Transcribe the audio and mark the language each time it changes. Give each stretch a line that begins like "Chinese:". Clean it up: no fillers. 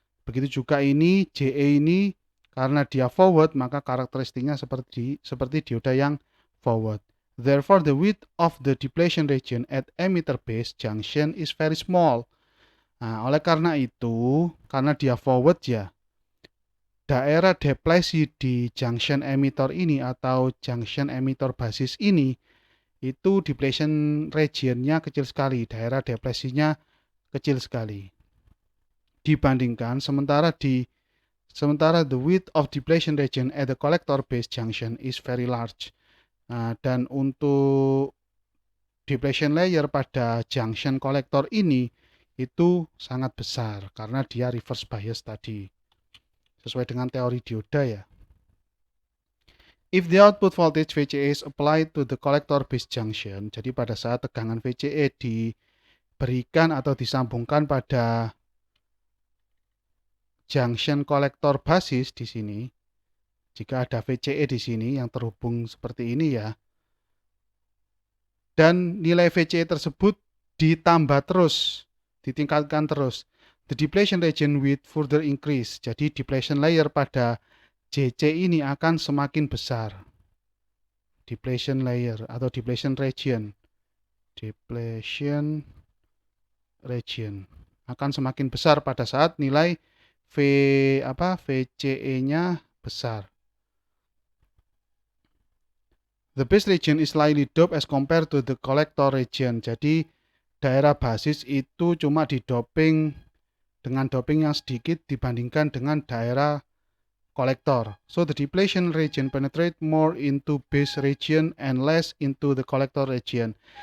Indonesian: Begitu juga ini JE ini karena dia forward, maka karakteristiknya seperti dioda yang forward.
English: Therefore, the width of the depletion region at emitter base junction is very small.
Indonesian: Nah, oleh karena itu, karena dia forward ya, daerah deplesi di junction emitter ini atau junction emitter basis ini itu depletion regionnya kecil sekali, daerah deplesinya kecil sekali. Dibandingkan sementara
English: the width of depletion region at the collector base junction is very large.
Indonesian: Nah, dan untuk depletion layer pada junction collector ini itu sangat besar karena dia reverse bias tadi. Sesuai dengan teori dioda ya.
English: If the output voltage VCE is applied to the collector base junction,
Indonesian: jadi pada saat tegangan VCE diberikan atau disambungkan pada junction kolektor basis di sini, jika ada VCE di sini yang terhubung seperti ini ya, dan nilai VCE tersebut ditambah terus, ditingkatkan terus,
English: the depletion region width further increase.
Indonesian: Jadi depletion layer pada JC ini akan semakin besar. Depletion layer atau depletion region. Depletion region akan semakin besar pada saat nilai VCE-nya besar.
English: The base region is slightly doped as compared to the collector region.
Indonesian: Jadi daerah basis itu cuma didoping dengan doping yang sedikit dibandingkan dengan daerah kolektor.
English: So the depletion region penetrate more into base region and less into the collector region.